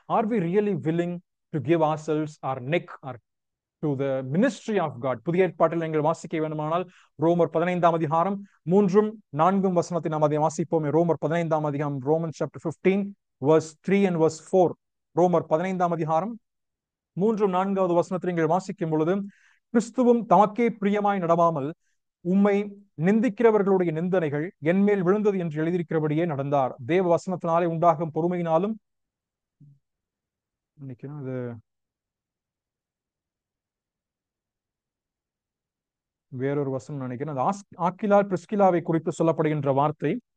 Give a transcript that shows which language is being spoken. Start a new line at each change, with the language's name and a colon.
English: Are we really willing to give ourselves, our neck, or to the ministry of God?
Tamil: புதிய ஏற்பாட்டில் நீங்கள் வாசிக்க வேண்டுமானால் ரோமர் 15 அதிகாரம் 3-4 வசனத்தை நாம் அதை வாசிப்போம். ரோமர் 15 அதிகாரம்,
English: Romans chapter 15 verse 3 and verse 4.
Tamil: ரோமர் 15 அதிகாரம் 3-4 வசனத்தை நீங்கள் வாசிக்கும் பொழுது, கிறிஸ்துவும் தமக்கே பிரியமாய் நடவாமல் உம்மை நிந்திக்கிறவர்களுடைய நிந்தனைகள் என்மேல் விழுந்தது என்று எழுதியிருக்கிறபடியே நடந்தார். தேவ வசனத்தினாலே உண்டாகும் பொறுமையினாலும், அது வேறொரு வசனம் நினைக்கிறேன், அது ஆக்கிலால் பிரிஸ்கிலாவை குறித்து சொல்லப்படுகின்ற வார்த்தை.